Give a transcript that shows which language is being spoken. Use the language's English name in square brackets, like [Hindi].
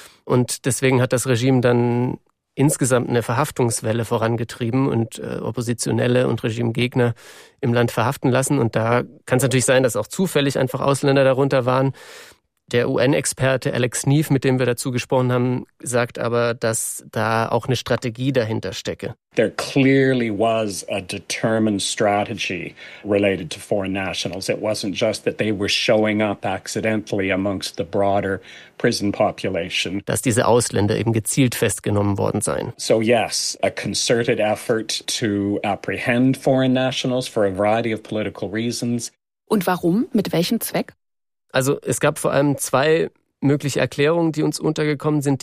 [German] Und deswegen hat das Regime dann insgesamt eine Verhaftungswelle vorangetrieben und Oppositionelle und Regimegegner im Land verhaften lassen. Und da kann es natürlich sein, dass auch zufällig einfach Ausländer darunter waren. Der UN-Experte Alex Neef, mit dem wir dazu gesprochen haben, sagt aber, dass da auch eine Strategie dahinter stecke. [English] There clearly was a determined strategy related to foreign nationals. It wasn't just that they were showing up accidentally amongst the broader prison population. [German] Dass diese Ausländer eben gezielt festgenommen worden seien. [English] So yes, a concerted effort to apprehend foreign nationals for a variety of political reasons. [German] Und warum? Mit welchem Zweck? Also es gab vor allem zwei mögliche Erklärungen, die uns untergekommen sind.